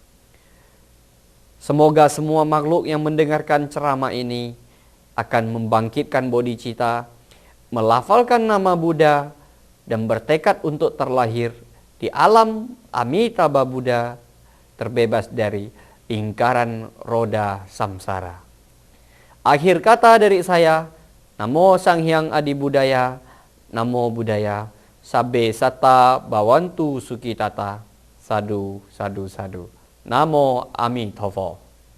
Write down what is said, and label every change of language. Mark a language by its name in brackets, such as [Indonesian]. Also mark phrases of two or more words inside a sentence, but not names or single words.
[Indonesian] Semoga semua makhluk yang mendengarkan ceramah ini akan membangkitkan bodhicitta, melafalkan nama Buddha, dan bertekad untuk terlahir di alam Amitabha Buddha, terbebas dari lingkaran roda samsara. Akhir kata dari saya, [Pali] Namo [Indonesian] Sang Hyang Adi Budaya, [Pali] Namo Buddhaya, Sabbe Satta Bhavantu Sukhitata, Sadu, Sadu, Sadu. Namo Amitabha.